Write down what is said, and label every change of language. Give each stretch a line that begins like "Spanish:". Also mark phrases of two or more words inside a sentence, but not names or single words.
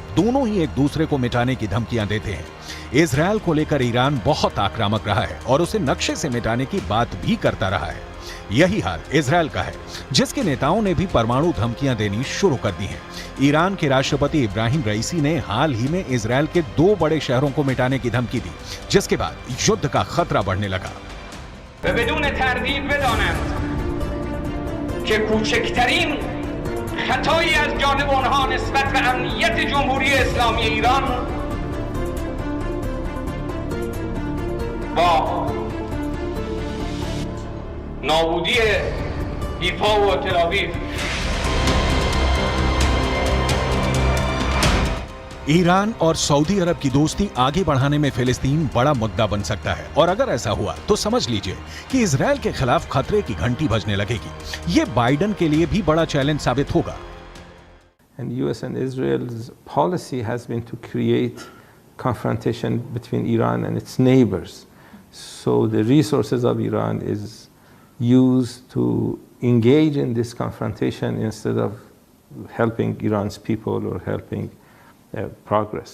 Hindi: दोनों ही एक दूसरे को मिटाने की धमकियां देते हैं। इजरायल को लेकर ईरान बहुत आक्रामक रहा है और उसे नक्शे से मिटाने की बात भी करता रहा है। यही हाल इजरायल का है, जिसके नेताओं ने भी परमाणु धमकियां देनी शुरू कर दी हैं। ईरान के राष्ट्रपति इब्राहिम रईसी ने हाल ही में इजरायल के 2 बड़े शहरों को मिटाने की धमकी दी, जिसके बाद युद्ध का खतरा बढ़ने लगा।
Persian: خطایی از جانب آنها نسبت به امنیت جمهوری اسلامی ایران با نابودی ایفا و تل‌آویو
Hindi: ईरान और सऊदी अरब की दोस्ती आगे बढ़ाने में फिलिस्तीन बड़ा मुद्दा बन सकता है और अगर ऐसा हुआ तो समझ लीजिए कि इजरायल के खिलाफ खतरे की घंटी बजने लगेगी। ये बाइडेन के लिए भी बड़ा चैलेंज साबित होगा।
English: And US and Israel's policy has been to create confrontation between Iran and its neighbors. So the resources of Iran is used to engage in this confrontation instead of helping Iran's people or helping progress.